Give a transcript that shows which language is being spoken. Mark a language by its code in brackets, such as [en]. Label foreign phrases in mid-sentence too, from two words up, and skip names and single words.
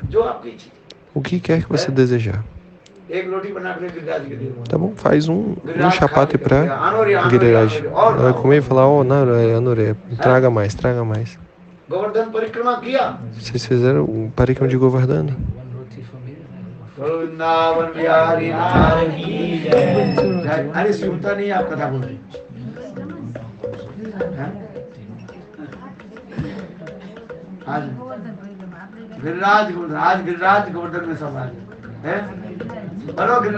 [pt] O que quer que você desejar. Tá bom? Faz um chapati para Giriraj. Ela vai comer e falar, oh, não, Anure, traga mais, traga mais. Vocês fizeram o Parikrama de Govardhana. [hi] वृंदावन बिहारी लाल की जय. अरे सुनता नहीं आप कथा बोल रहे. आज गिरिराज गोवर्धन में सब आ गए.